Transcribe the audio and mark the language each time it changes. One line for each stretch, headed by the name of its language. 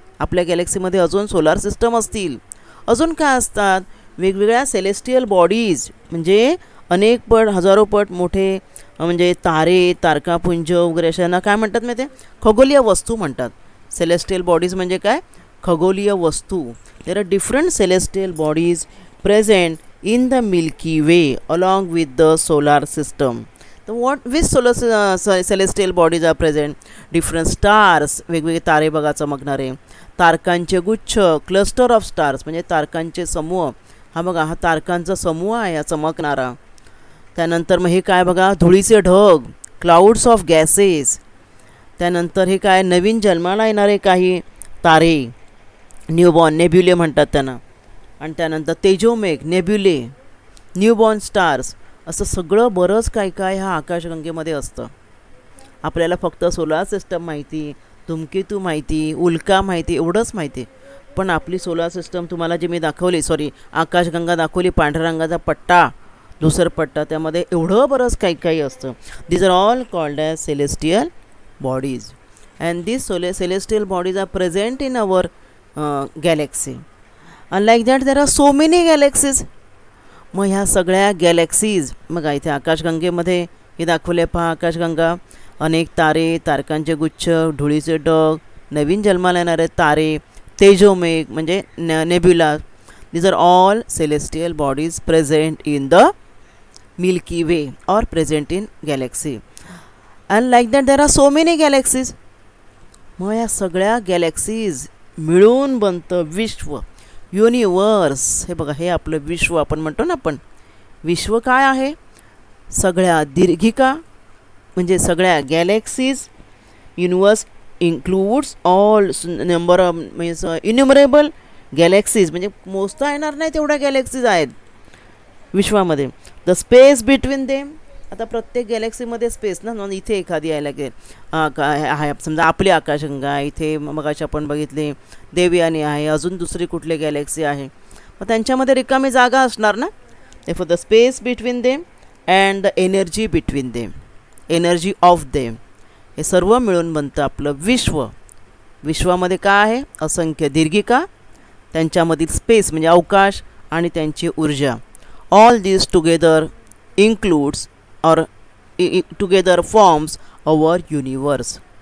Marathi: आपल्या गॅलेक्सीमध्ये अजून solar system असतील. अजून काय असतात? वेगवेगळ्या सेलेस्टियल बॉडीज, म्हणजे अनेक पट, हजारो पट मोठे, म्हणजे तारे, तारकापुंज वगैरे अशांना काय म्हणतात माहिती आहे? खगोलीय वस्तू म्हणतात. सेलेस्टियल बॉडीज म्हणजे काय? खगोलीय वस्तू.
English: There are different celestial bodies present in the Milky Way along with the solar system. तर which celestial bodies are present? Different stars,
Marathi: वेगवेगळे तारे बघा चमकणारे, तारकांचे गुच्छ,
English: cluster of stars
Marathi: म्हणजे तारकांचे समूह. हा बघा, हा तारकांचा समूह आहे हा चमकणारा. त्यानंतर मग हे काय बघा, धुळीचे ढग,
English: Clouds of gases.
Marathi: त्यानंतर हे काय, नवीन जन्माला येणारे काही तारे, न्यूबॉर्न, नेब्युले म्हणतात त्यांना. आणि त्यानंतर तेजोमेघ, नेब्युले, न्यूबॉर्न स्टार्स, असं सगळं बरंच काय काय ह्या आकाशगंगेमध्ये असतं. आपल्याला फक्त सोलार सिस्टम माहिती, धूमकेतू माहिती, उल्का माहिती, एवढंच माहिती. पण आपली सोलार सिस्टम तुम्हाला जी मी दाखवली, आकाशगंगा दाखवली, पांढऱ्या रंगाचा पट्टा, दुसरा पट्टा, त्यामध्ये एवढं बरंच काही काही असतं.
English: These are all called as celestial bodies. And these celestial bodies are present in our galaxy. Unlike that, there are so many galaxies.
Marathi: मग ह्या सगळ्या गॅलेक्सीज, मग इथे आकाशगंगेमध्ये हे दाखवले पहा, आकाशगंगा, अनेक तारे, तारकांचे गुच्छ, धुळीचे ढग, नवीन जन्माला येणारे तारे, तेजोमेघ म्हणजे nebula.
English: These are all celestial bodies present in the Milky Way or present in galaxy. And like that there are so many galaxies.
Marathi: मग या सगळ्या गॅलेक्सीज मिळून बनतं विश्व, युनिवर्स. हे बघा, हे आपलं विश्व आपण म्हणतो ना आपण. विश्व काय आहे? सगळ्या दीर्घिका म्हणजे सगळ्या galaxies.
English: universe includes all number of means innumerable galaxies,
Marathi: म्हणजे मोजता येणार नाही तेवढ्या गॅलेक्सीज आहेत विश्वामध्ये.
English: The space between them.
Marathi: आता प्रत्येक गॅलेक्सीमध्ये स्पेस ना, इथे एखादी यायला गेल आहे, समजा आपली आकाशगंगा, इथे मगाशी आपण बघितले देवयानी आहे, अजून दुसरी कुठली गॅलेक्सी आहे, मग त्यांच्यामध्ये रिकामी जागा असणार ना.
English: for the space between them and the energy between them, energy of them,
Marathi: हे सर्व मिळून बनतं आपलं विश्व. विश्वामध्ये काय आहे? असंख्य दीर्घिका, त्यांच्यामधील स्पेस म्हणजे अवकाश आणि त्यांची ऊर्जा.
English: All this together includes or together forms our universe.